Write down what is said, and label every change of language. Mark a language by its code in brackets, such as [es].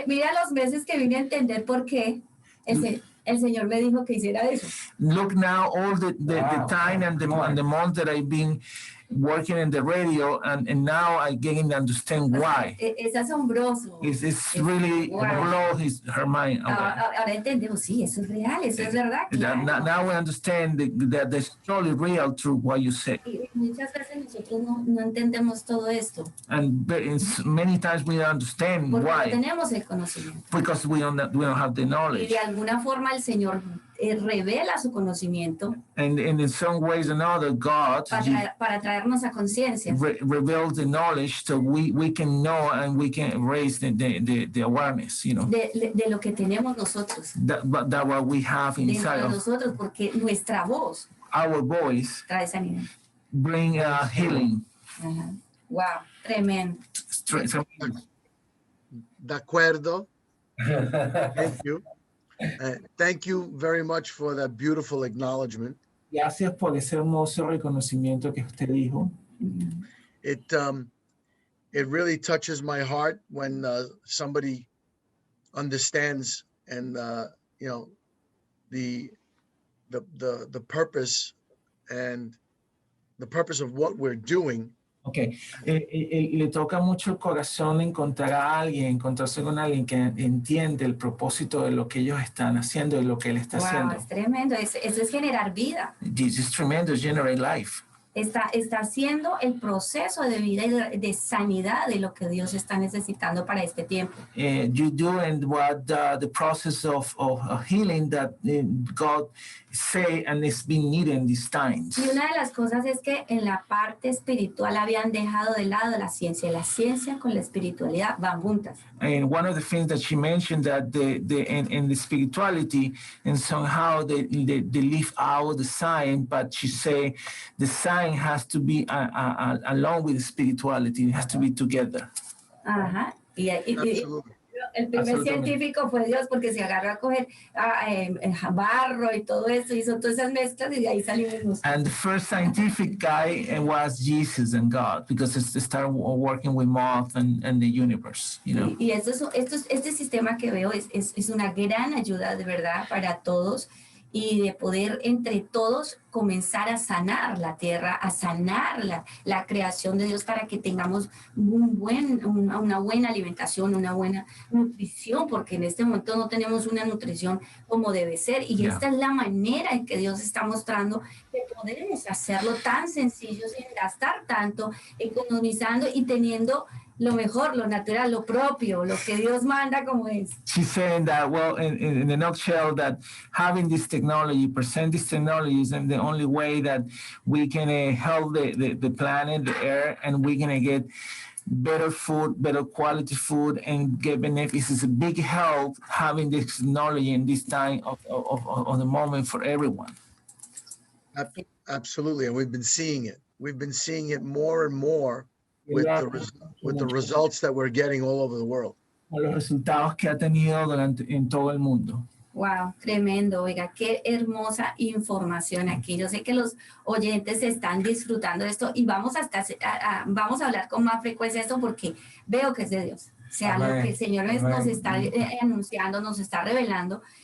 [es] Mira los meses que vine a entender por qué el Señor me dijo que hiciera eso. [en] Look now all the time and the month that I've been working in the radio, and now I getting to understand why. [es] Es asombroso. [en] It's really blows her mind away. [es] Ahora entendemos, sí, eso es real, eso es verdad. Claro. [en] Now we understand that it's totally real through what you say. [es] Y muchas veces nosotros no entendemos todo esto. [en] And many times we don't understand [es] porque [en] why. [es] No tenemos el conocimiento. [en] Because we don't have the knowledge. [es] Y de alguna forma el Señor revela su conocimiento. [en] And in some ways or another, God [es] para traernos a conciencia. [en] Reveals the knowledge so we can know and we can raise the awareness, you know. [es] De lo que tenemos nosotros. [en] That what we have inside [es] de nosotros, porque nuestra voz. [en] Our voice. [es] Trae sanidad. [en] Bring healing. [es] Wow, tremendo. De acuerdo. [en] Thank you. Thank you very much for that beautiful acknowledgement. [es] Gracias por ese hermoso reconocimiento que usted dijo. [en] It really touches my heart when somebody understands and you know the purpose and the purpose of what we're doing. Okay. [es] Le toca mucho el corazón encontrar a alguien, encontrarse con alguien que entiende el propósito de lo que ellos están haciendo y lo que él está haciendo. Es tremendo. Eso es generar vida. [en] This is tremendous, generate life. [es] Está haciendo el proceso de vida y de sanidad de lo que Dios está necesitando para este tiempo. [en] You do and what the process of healing that God say and it's been needed in these times. [es] Y una de las cosas es que en la parte espiritual habían dejado de lado la ciencia. La ciencia con la espiritualidad van juntas. [en] And one of the things that she mentioned that in the spirituality and somehow they leave out the science, but she say the science has to be along with the spirituality. It has to be together. [es] Ajá. Y [en] Absolutely. [es] el primer científico fue Dios porque se agarró a coger barro y todo eso, hizo todas esas mezclas y de ahí salimos nosotros. [en] And the first scientific guy was Jesus and God because it started working with moth and the universe, you know. [es] Y este sistema que veo es una gran ayuda de verdad para todos y de poder entre todos comenzar a sanar la tierra, a sanar la creación de Dios para que tengamos una buena alimentación, una buena nutrición, porque en este momento no tenemos una nutrición como debe ser. Y esta es la manera en que Dios está mostrando que podemos hacerlo tan sencillo, sin gastar tanto, economizando y teniendo lo mejor, lo natural, lo propio, lo que Dios manda como es. [en] She's saying that, well, in a nutshell, that having this technology, present this technology is the only way that we can help the planet, the air, and we're going to get better food, better quality food, and get benefits. It's a big help having this technology in this time of the moment for everyone. Absolutely, and we've been seeing it. We've been seeing it more and more with the results that we're getting all over the world. [es] Los resultados que ha tenido en todo el mundo. Wow, tremendo. Oiga, qué hermosa información aquí. Yo sé que los oyentes están disfrutando de esto y vamos a hablar con más frecuencia de esto porque veo que es de Dios. O sea, lo que el Señor nos está anunciando, nos está revelando.